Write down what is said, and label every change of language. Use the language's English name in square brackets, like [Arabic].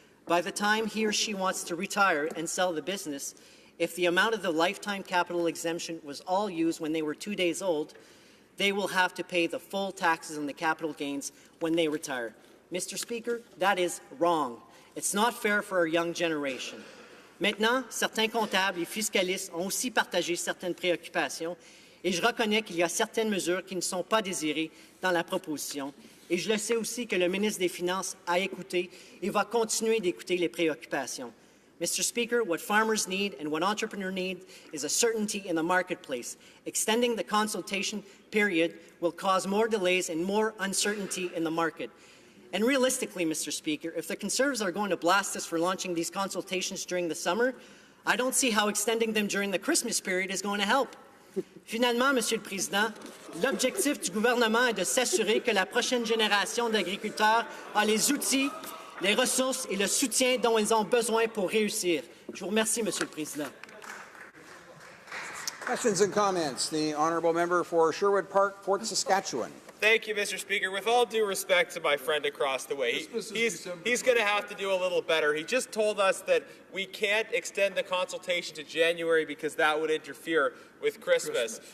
[English] By the time he or she wants to retire and sell the business, if the amount of the lifetime capital exemption was all used when they were 2 days old, they will have to pay the full taxes on the capital gains when they retire. Mr. Speaker, that is wrong. It's not fair for our young generation. [French] Maintenant, certains comptables et fiscalistes ont aussi partagé certaines préoccupations et je reconnais qu'il y a certaines mesures qui ne sont pas désirées dans la proposition. Et je le sais aussi que le ministre des Finances a écouté et va continuer d'écouter les préoccupations. [English] Mr. Speaker, what farmers need and what entrepreneurs need is a certainty in the marketplace. Extending the consultation period will cause more delays and more uncertainty in the market. And realistically, Mr. Speaker, if the Conservatives are going to blast us for launching these consultations during the summer, I don't see how extending them during the Christmas period is going to help. [French] Finalement, Monsieur le Président, l'objectif du gouvernement est de s'assurer que la prochaine génération d'agriculteurs a les outils, les ressources et le soutien dont ils ont besoin pour réussir. Je vous remercie, Monsieur le Président. [English] Questions and comments. The honourable member for Sherwood Park, Fort Saskatchewan. Thank you, Mr. Speaker. With all due respect to my friend across the way, he's going to have to do a little better. He just told us that we can't extend the consultation to January because that would interfere with Christmas.